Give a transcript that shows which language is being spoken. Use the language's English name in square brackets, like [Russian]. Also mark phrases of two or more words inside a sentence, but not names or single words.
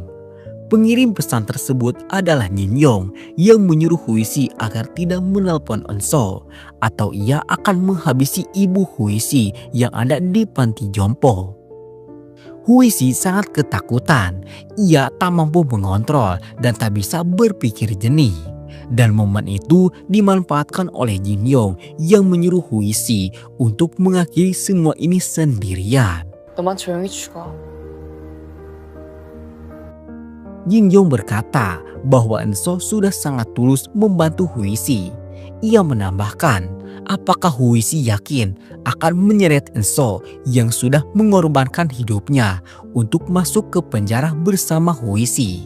[Indonesian] Pengirim pesan tersebut adalah Jin Yong yang menyuruh Huisi agar tidak menelpon Enso atau ia akan menghabisi ibu Huisi yang ada di panti jompo. Huisi sangat ketakutan, ia tak mampu mengontrol dan tak bisa berpikir jernih. Dan momen itu dimanfaatkan oleh Jin Yong yang menyuruh Huisi untuk mengakhiri semua ini sendirian. [Korean] 너만 조용히 죽어. [Indonesian] Jin Yong berkata bahwa Enso sudah sangat tulus membantu Huisi. Ia menambahkan, apakah Huisi yakin akan menyeret Enso yang sudah mengorbankan hidupnya untuk masuk ke penjara bersama Huisi?